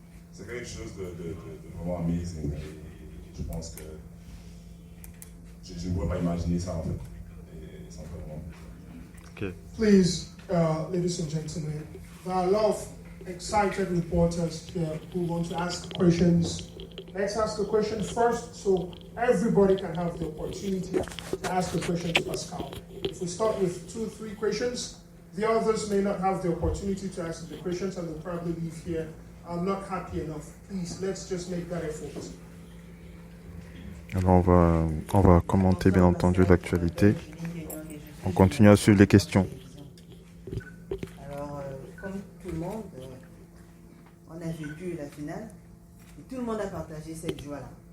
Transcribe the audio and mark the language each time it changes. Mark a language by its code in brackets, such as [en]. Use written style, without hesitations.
[fr] C'est quelque chose de vraiment amazing. Et je pense que je ne pourrais pas imaginer ça en fait. Et ça me fait vraiment plaisir. [en] Okay. Please, ladies and gentlemen, there are a lot of excited reporters here who want to ask questions. Let's ask a question first so everybody can have the opportunity to ask a question to Pascal. If we start with 2 or 3 questions, the others may not have the opportunity to ask the questions and they'll probably leave here. I'm not happy enough. Please, let's just make that effort. [fr] Alors on va commenter bien entendu l'actualité. On continue à suivre les questions. Alors, comme tout le monde, on a vécu la finale et tout le monde a partagé cette joie-là.